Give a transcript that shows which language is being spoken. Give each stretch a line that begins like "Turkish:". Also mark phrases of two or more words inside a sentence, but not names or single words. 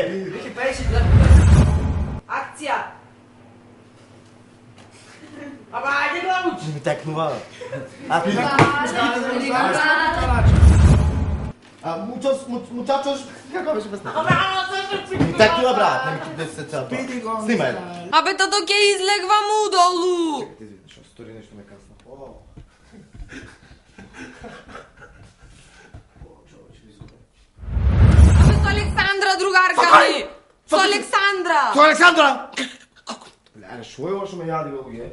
Macedonian: Веќе пееше акција. Ама ајде го научи. Не ми текнува. А ти мучачос, како беше песната? Ама се И так ту брате, не ми ти се цело то. Snimaj. Абе, тато ќе излегвам удолу. Ти извини, што стори нешто ме касна. Абе, со Александра, другарка ми. Со Александра. Со Александра! Леле, шо е ова што ме јади во луѓе?